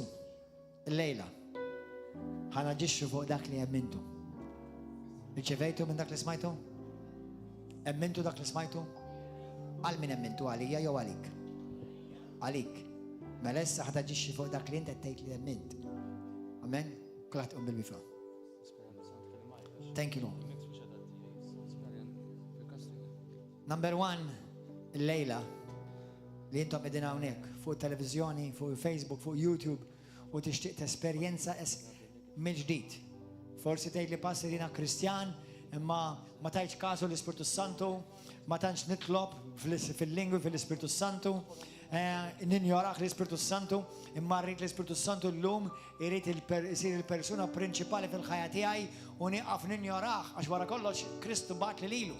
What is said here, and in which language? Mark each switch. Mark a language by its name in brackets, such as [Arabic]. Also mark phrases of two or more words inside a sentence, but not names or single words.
[Maltese] Illejla ħa naġixxi fuq dak li emmintu. Riċevejtu minn dak li smajtu? Emmintu dak li smajtu? Għal min emmintu għalija jew għalik? Għalik. Mela issa ħa taġixxi fuq dak li inti qed tgħid li emmint. Amen? Kulħadd qum bil-wifqa. [English] Thank you, Lord. [Maltese] Number 1, il-lejla li jintom edin hawnhekk fuq televizjoni, fuq Facebook, fuq YouTube u tixtieq tesperjenza mill-ġdid. Forsi tgħid li passer jiena Kristjan, imma ma tajtx kasu l-Ispiritu Santu, ma tantx nitlob fil-lingwi fil-Ispiritu Santu, ninjorax l-Ispiritu Santu, imma rrid l-Ispiritu Santu llum irid isir il-persuna prinċipali fil-ħajja tiegħi u nieqaf ninjorax għax wara kollox Kristu bat li lilu.